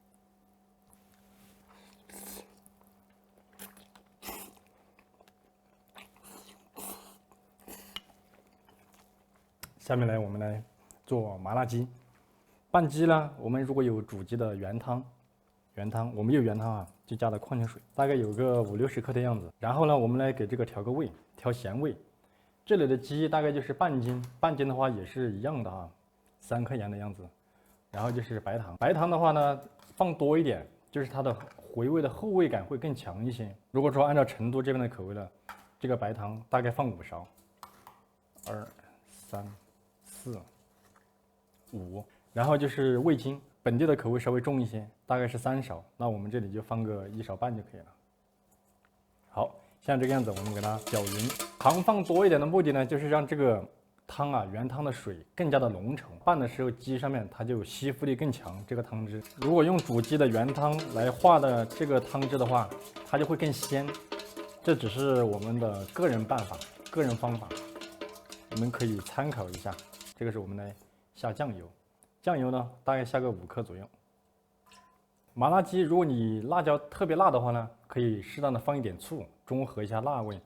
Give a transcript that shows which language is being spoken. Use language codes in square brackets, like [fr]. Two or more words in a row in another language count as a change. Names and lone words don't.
[zh] 下面來我們來做麻辣雞。拌雞呢，我們如果有煮雞的原湯，我們有原湯就加了礦泉水，大概有個50-60克的樣子。然後呢，我們來給這個調個味，調鹹味。這裡的雞大概就是半斤，半斤的話也是一樣的3克鹽的樣子。然後就是白糖，白糖的話呢放多一點，就是它的回味的後味感會更強一些。如果說按照成都這邊的口味呢，這個白糖大概放5勺，2、3、4、5。然後就是味精。本地的口味稍微重一些，大概是3勺，那我們這裡就放個1勺半就可以了。好，像這個樣子，我們給它攪勻。糖放多一點的目的呢，就是讓這個湯啊，原湯的水更加的浓稠，拌的时候鸡上面它就吸附力更强。这个湯汁，如果用煮鸡的原湯来化的这個湯汁的話，它就會更鮮。這只是我們的個人辦法、個人方法，你們可以參考一下。這個是我們來下醬油，醬油呢大概下個5克左右。麻辣雞，如果你辣椒特別辣的話呢，可以適當的放一點醋，中和一下辣味。